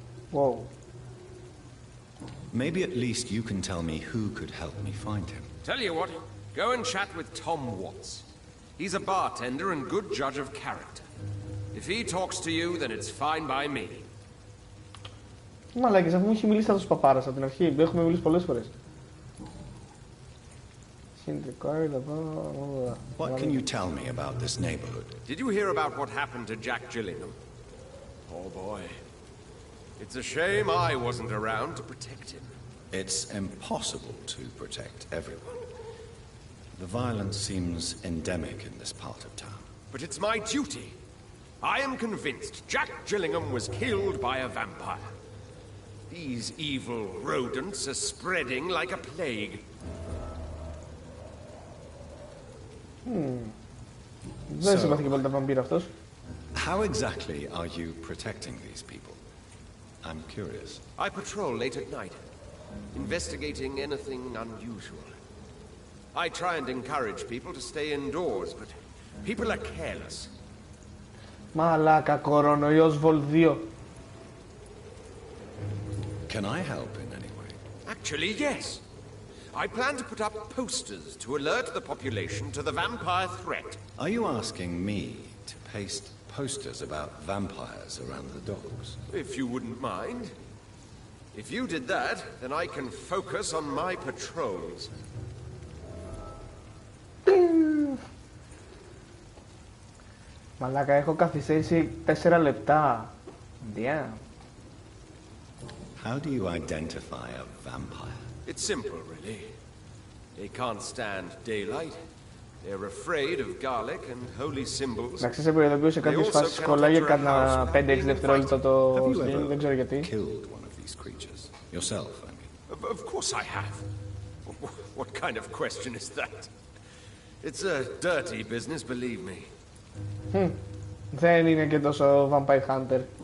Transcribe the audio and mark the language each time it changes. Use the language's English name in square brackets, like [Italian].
[English] Whoa. Maybe at least you can tell me who could help me find him. Tell you what, go and chat with Tom Watts. He's a bartender and good judge of character. If he talks to you, then it's fine by me. [Greek] Μαλάκες, αφού μου έχει μιλήσει αυτός ο παπάρας από την αρχή, έχουμε μιλήσει πολλές φορές. [English] What can you tell me about this neighborhood? Did you hear about what happened to Jack Gillingham? Oh boy. It's a shame I wasn't around to protect him. It's impossible to protect everyone. The violence seems endemic in this part of town. But it's my duty. I am convinced Jack Gillingham was killed by a vampire. These evil rodents are spreading like a plague. [Greek] Δεν συμπαθεί και πολύ τα βαμπύρ αυτός. [English] How exactly are you protecting these people? I'm curious. I patrol late at night, investigating anything unusual. I try and encourage people to stay indoors, but people are careless. [Greek] Μαλάκα, κορονοϊός Vol 2. [English] Can I help in any way? Actually, yes. I plan to put up posters to alert the population to the vampire threat. Are you asking me to paste posters about vampires around the docks? If you wouldn't mind. If you did that, then I can focus on my patrols. [Greek] Μαλάκα, έχω καθυστερήσει 4 λεπτά. [English] Damn. How do you identify a vampire? It's simple, really. They can't stand daylight. They're afraid of garlic and holy symbols. [Greek] Να ξέρεις, έχω ειδοποιήσει κάποιες φάσεις κολλάγε κατά 5-6 δευτερόλεπτα το stream, δεν ξέρω γιατί. [English] Killed one of these creatures yourself, I mean. Of course I have. What kind of question is that? It's a dirty business, believe me. [Greek] Δεν είναι και τόσο Vampire Hunter.